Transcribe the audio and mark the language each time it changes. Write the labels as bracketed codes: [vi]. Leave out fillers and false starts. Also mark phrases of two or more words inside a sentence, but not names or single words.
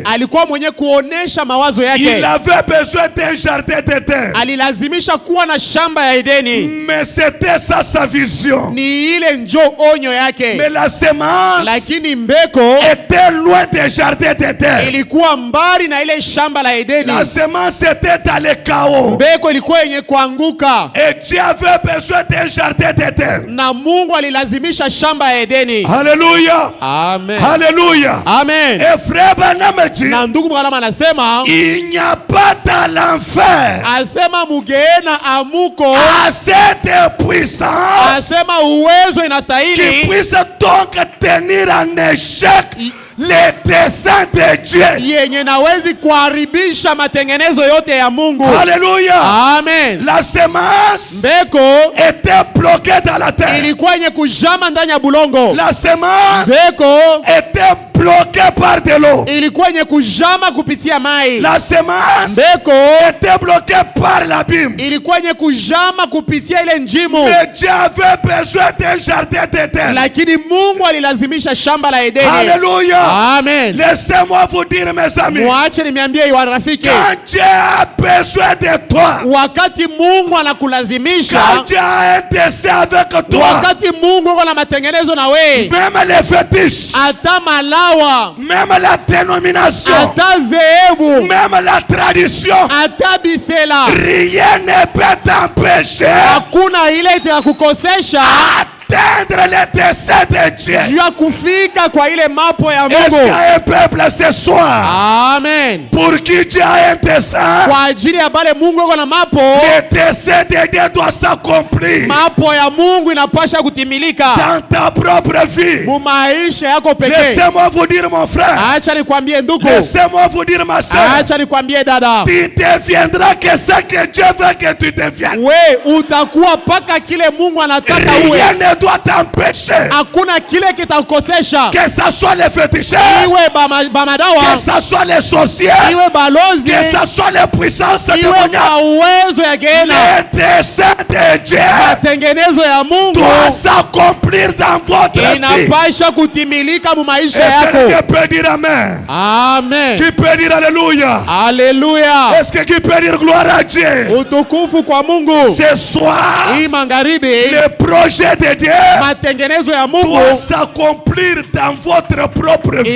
[sw] Alikuwa mwenye kuonesha mawazo [fr] Il [sw] yake. [fr] avait besoin d'un jardin d'Éden. [sw] Alilazimisha kuwa na shamba ya Edeni. [fr] Mais c'était ça sa vision. [sw] Ni ile njo onyo yake. [fr] Mais la semence [sw] Lakini mbeko [fr] était loin des jardins d'Éden. [sw] ilikuwa mbali na ile shamba la Edeni. [fr] La semence était dans les chaos. [sw] Mbeko ilikuwa yenye kuanguka. [fr] Et Dieu avait besoin d'un jardin d'Éden. [sw] Na Mungu alilazimisha shamba ya Edeni. [fr] Alléluia. [sw] Amen. [fr] Alléluia. [sw] Amen. [fr] Et frère Branham dit, [sw] Na ndugu Branham anasema, [fr] il n'y a pas dans l'enfer [sw] asema mugeena amuko, [fr] assez de puissance [sw] asema uwezo [fr] qui [sw] inastahili [fr] puisse donc tenir en échec les desseins de Dieu. [sw] yenye nawezi kuharibisha matengenezo yote ya Mungu. [fr] Alléluia. [sw] Amen. [fr] La semence [sw] Mbeko [fr] était bloquée dans la terre. [sw] ilikuwa yenye kujama ndani ya bulongo. [fr] La semence [sw] Mbeko [fr] était bloquée bloquée par de l'eau. [sw] ilikuwa yenye kujama kupitia mai. [fr] La semence [sw] Mbeko [fr] était bloquée par l'abîme. [sw] ilikuwa yenye kujama kupitia ile njimu. [fr] Mais Dieu avait besoin d'un jardin d'Éden. [sw] Lakini Mungu alilazimisha shamba la Edeni. [fr] Alléluia. [sw] Amen. [fr] Laissez-moi vous dire, mes amis, [sw] Mwache niambie warafiki, [fr] quand Dieu a besoin de toi, [sw] wakati Mungu anakulazimisha, [fr] quand Dieu a un dessein avec toi, [sw] wakati Mungu yuko na matengenezo na we, [fr] même les fétiches, [sw] ata malawa, [fr] même la dénomination, [sw] ata zehebu, [fr] même la tradition, [sw] ata bisela, [fr] rien ne peut t'empêcher [sw] hakuna ile itakukosesha [fr] atteindre les desseins de Dieu. [sw] juu ya kufika kwa ile mapo ya [fr] Est-ce qu'il y [sw] Mungu. [fr] a un peuple ce soir [sw] Amen. [fr] pour qui Dieu a un dessein? [sw] Kwa ajili ya bale Mungu yuko na mapo, [fr] Le dessein de Dieu doit s'accomplir [sw] mapo ya Mungu inapasha kutimilika [fr] dans ta propre vie. [sw] mu maisha yako pekee. [fr] Laissez-moi vous dire, mon frère. [sw] Acha nikwambie ndugu, [fr] Laissez-moi vous dire, ma soeur. [sw] acha nikwambie dada, [fr] Tu deviendras que ce que Dieu veut que tu deviennes. [sw] we utakuwa paka kile Mungu anataka [fr] Rien [sw] uwe. [fr] ne doit t'empêcher. [sw] Hakuna kile kitakukosesha, [fr] Que ce soit les féticheurs, [sw] iwe bamadawa, [fr] que ce soit les sorciers, [sw] iwe balozi, [fr] que ce soit les puissances [sw] iwe [fr] démoniaques. [sw] uwezo ya geena. [fr] Le dessein de Dieu [sw] Matengenezo ya Mungu [fr] doit s'accomplir dans votre vie. [sw] inapasha kutimilika mu maisha [fr] Est-ce que [sw] yako. [fr] tu peux dire Amen? [sw] Amen. [fr] Qui peut dire Alléluia? [sw] Haleluya. [fr] Est-ce que qui peut dire gloire à Dieu? [sw] Utukufu kwa Mungu. [fr] Ce soir, [sw] Hii magharibi, [fr] le projet de Dieu [sw] matengenezo ya Mungu [fr] doit s'accomplir dans votre propre vie.